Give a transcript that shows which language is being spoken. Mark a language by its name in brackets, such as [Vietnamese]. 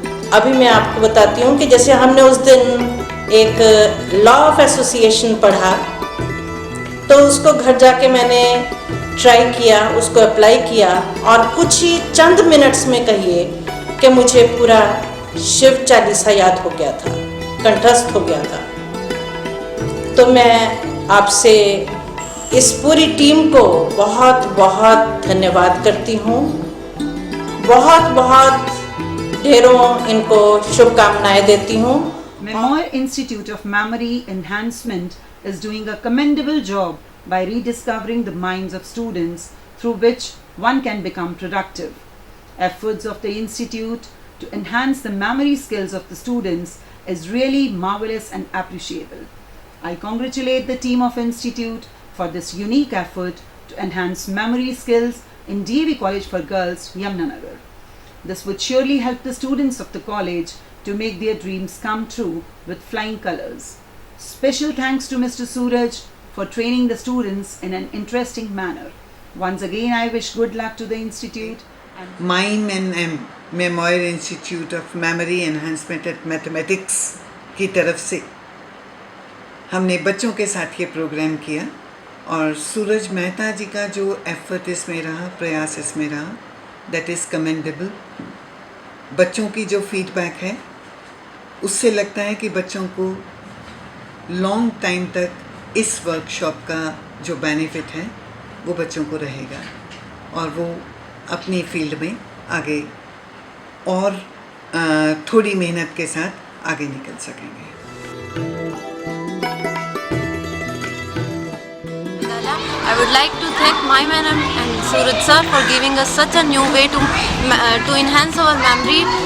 [Hindi] अभी मैं आपको बताती हूँ कि जैसे हमने उस दिन एक लॉ ऑफ एसोसिएशन पढ़ा, तो उसको घर जाके मैंने ट्राई किया, उसको अप्लाई किया, और कुछ ही चंद मिनट्स में कहिए कि मुझे पूरा शिव चालीसा याद हो गया था, कंठस्थ हो गया था। तो मैं आपसे इस पूरी टीम को बहुत बहुत धन्यवाद करती हूँ, बहुत बहुत ढेरों इनको शुभकामनाएं देती हूँ। [English] Memoir Institute of Memory Enhancement is doing a commendable job by rediscovering the minds of students, through which one can become productive. Efforts of the institute to enhance the memory skills of the students is really marvelous and appreciable. I congratulate the team of institute for this unique effort to enhance memory skills in DAV College for Girls, Yamunanagar. This would surely help the students of the college to make their dreams come true with flying colors. Special thanks to Mr. Suraj for training the students in an interesting manner. Once again, I wish good luck to the institute. [Hindi] Mime and M memoir institute of memory enhancement at mathematics की तरफ से हमने बच्चों के साथ ये programme किया, और सूरज मेहता जी का जो एफर्ट इसमें रहा, प्रयास इसमें रहा, [English] That is commendable. [Hindi] बच्चों की जो फीडबैक है उससे लगता है कि बच्चों को लॉन्ग टाइम तक इस वर्कशॉप का जो बेनिफिट है वो बच्चों को रहेगा और वो अपनी फील्ड में आगे और थोड़ी मेहनत के साथ आगे निकल सकेंगे। [English] I would like to thank my madam and Suraj sir for giving us such a new way to enhance our memory.